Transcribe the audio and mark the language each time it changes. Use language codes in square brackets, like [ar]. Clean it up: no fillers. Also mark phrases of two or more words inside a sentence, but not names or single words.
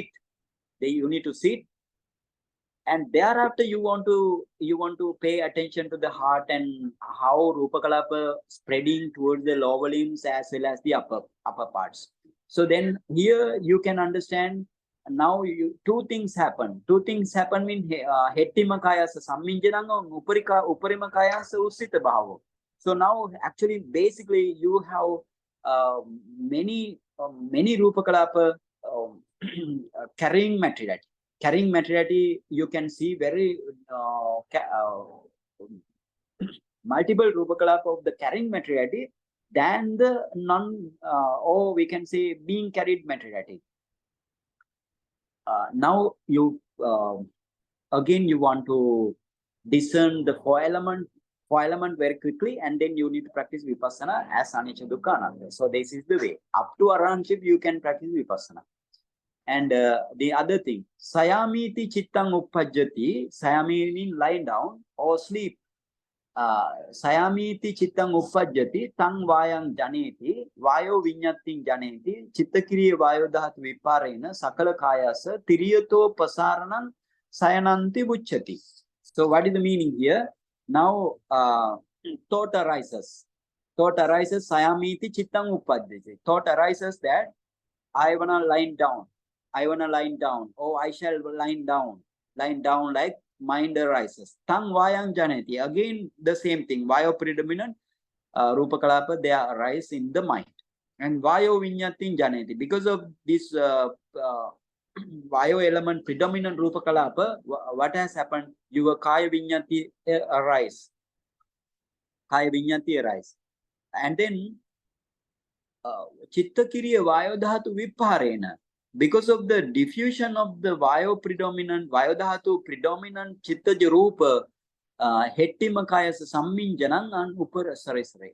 [en] You need to sit, and thereafter you want to pay attention to the heart and how [pi] Rupa Kalapa [en] spreading towards the lower limbs as well as the upper parts. So then here you can understand. Now two things happen. Two things happen mean [pi] hettima kayasa samminjanam [en] and [pi] uparima kayasa usita bhavo. [en] So now actually basically you have many [pi] Rupa Kalapa [en] carrying materiality. Carrying materiality, you can see very multiple [pi] Rupa Kalapa [en] of the carrying materiality than the or we can say being carried materiality. Now you again you want to discern the 4-element very quickly, and then you need to practice Vipassana as [pi] Anicca Dukkha Anatta. [en] So this is the way. Up to Arahantship you can practice Vipassana. And the other thing, [pi] sayamiti chittang uppajjati, [en] sayami means lying down or sleep. [pi] Sayamiti chittang uppajjati, tang vayang janeti, vayo vinyating janeti, chittakiriya vayodhatu viparena, sakala kayasa, tiriyato pasaranam, sayananti bucchati. [en] So what is the meaning here? Now thought arises. Thought arises, [pi] sayamiti chittang uppajjati. [en] Thought arises that I wanna lie down. I wanna lie down. Oh, I shall lie down. Lying down like mind arises. [pi] Tang vayang janeti. [en] Again, the same thing. Vayo predominant, [pi] Rupa Kalapa, [en] they arise in the mind. [pi] And Vayo vinyatin janeti. [en] Because of this Vayo element predominant [pi] Rupa Kalapa, [en] what has happened? Your [pi] Kaya vinyati [en] arise. [pi] Kaya vinyati [en] arise. [pi] And then Chittakiriya Vayodhatu Viparena. [en] Because of the diffusion of the Vayodhatu predominant [pi] Chittaja Rupa, Hettima Kayasa Samminjanam [en] and Uparasarisare.